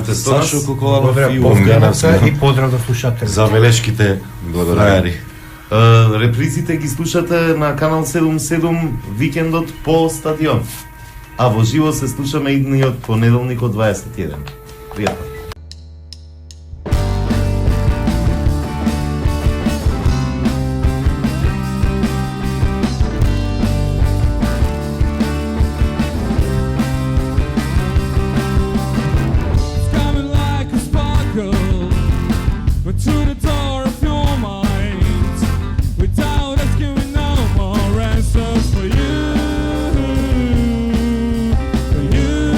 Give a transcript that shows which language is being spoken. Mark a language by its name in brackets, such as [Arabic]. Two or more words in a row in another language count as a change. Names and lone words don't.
[Macedonian] што сте со нас. Сашо Коколанов и Повгановска Овгановска и поздрав до слушателите. за белешките фраери. Репризите ги слушате на канал 77 викендот по стадион. А во живо се слушаме идниот понеделник од 21. Пријатно. [English] Coming like a sparkle, but to the door of your mind, without asking me no more answers for you, for you.